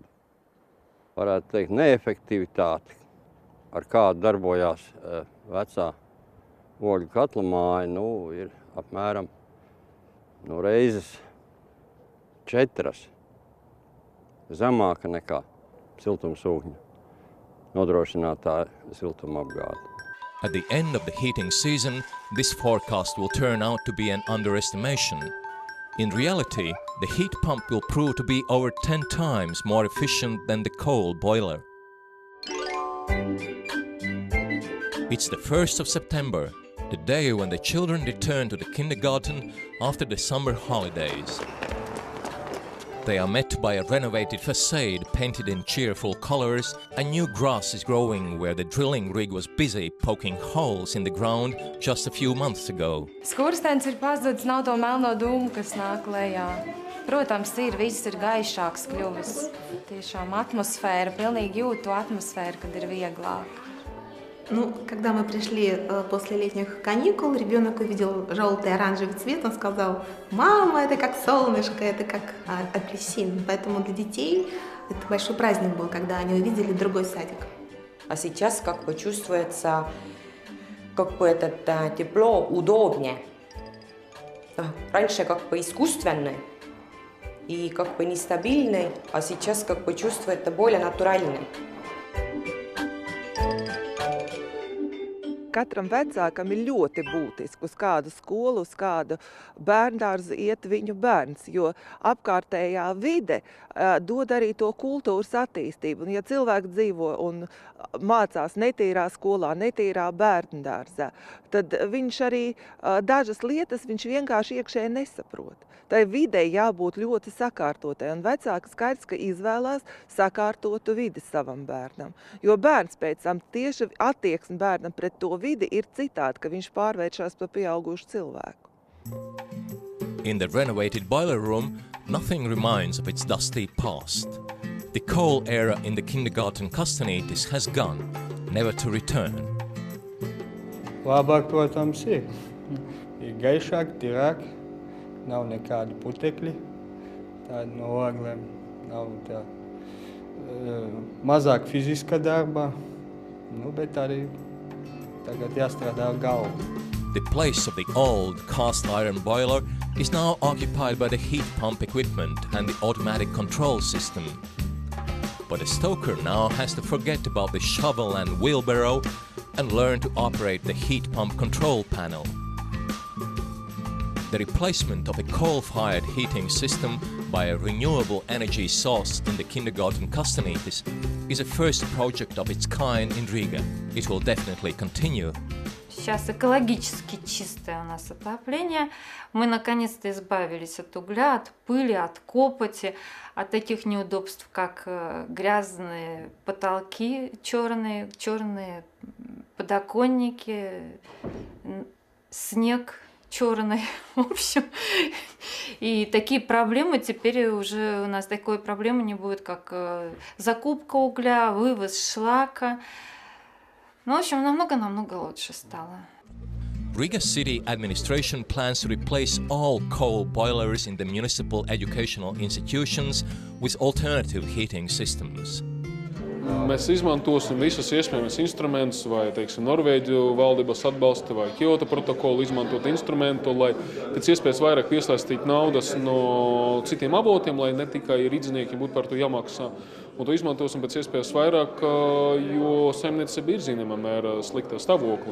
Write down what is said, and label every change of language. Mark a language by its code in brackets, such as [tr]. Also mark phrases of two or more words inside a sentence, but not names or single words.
[lv] Varētu teikt, neefektivitāti, ar kādu darbojās vecā ogļu katla māja, ir apmēram reizes 4 zemāka nekā siltumsūkņa nodrošinātā siltumapgāde. [en] At the end of the heating season, this forecast will turn out to be an underestimation. In reality, the heat pump will prove to be over 10 times more efficient than the coal boiler. It's the 1st of September, the day when the children return to the kindergarten after the summer holidays. They are met by a renovated facade painted in cheerful colors, and new grass is growing where the drilling rig was busy poking holes in the ground just a few months ago. [lv] Skurstenis ir pazudis, nav to melno dūmu, kas nāk lejā. Protams, viss ir gaišāks kļuvis. Tiešām atmosfēra, pilnīgi jūt to atmosfēru, kad ir vieglāk. [ru] Ну, когда мы пришли после летних каникул, ребенок увидел желтый оранжевый цвет, он сказал: «Мама, это как солнышко, это как апельсин». Поэтому для детей это большой праздник был, когда они увидели другой садик. А сейчас как бы чувствуется как бы это тепло удобнее. Раньше как бы искусственный и как бы нестабильный, а сейчас как бы чувствуется более натуральный. [lv] Katram vecākam ir ļoti būtiski, uz kādu skolu, uz kādu bērndārzu iet viņu bērns, jo apkārtējā vide dod arī to kultūras attīstību. Un ja cilvēki dzīvo un mācās netīrā skolā, netīrā bērndārzā, tad viņš arī dažas lietas viņš vienkārši iekšēji nesaprot. Tai videi jābūt ļoti sakārtotai, un vecāki skaidrs, ka izvēlās sakārtotu vidi savam bērnam. Jo bērns pēc tam tieši attieksme bērnam pret to vidi ir citādi, ka viņš pārvēršas par pieaugušu cilvēku. [en] In the renovated boiler room, nothing reminds of its dusty past. The coal era in the kindergarten Kastanītis has gone, never to return. [lv] Labāk, protams, ir gaišāk, tīrāk. Nav nekādi putekļi, tādi no oglēm, nav tā mazāk fiziska darba, bet arī tagad jāstrādā ar galvu. [en] The place of the old cast iron boiler is now occupied by the heat pump equipment and the automatic control system. But the stoker now has to forget about the shovel and wheelbarrow and learn to operate the heat pump control panel. The replacement of a coal-fired heating system by a renewable energy source in the kindergarten Kastanītis is a first project of its kind in Riga. It will definitely continue. [ru] Сейчас экологически чистое у нас отопление. Мы наконец-то избавились от угля, от пыли, от копоти, от таких неудобств, как грязные потолки черные подоконники, снег черный, в общем. И такие проблемы теперь уже у нас такой проблемы не будет, как закупка угля, вывоз шлака. Ну, в общем, намного лучше стало. [en] Riga city administration plans to replace all coal boilers in the municipal educational institutions with alternative heating systems. [lv] Mēs izmantosim visus iespējamos instrumentus, vai, teiksim, Norvēģu valdības atbalsta vai Kyoto protokolu izmantot instrumentu, lai pēc iespējas vairāk piesaistīt naudas no citiem avotiem, lai ne tikai rīdzinieki būtu par to jāmaksā. Un to izmantosim pēc iespējas vairāk, jo saimniecība ir zināmā mērā sliktā stāvoklī.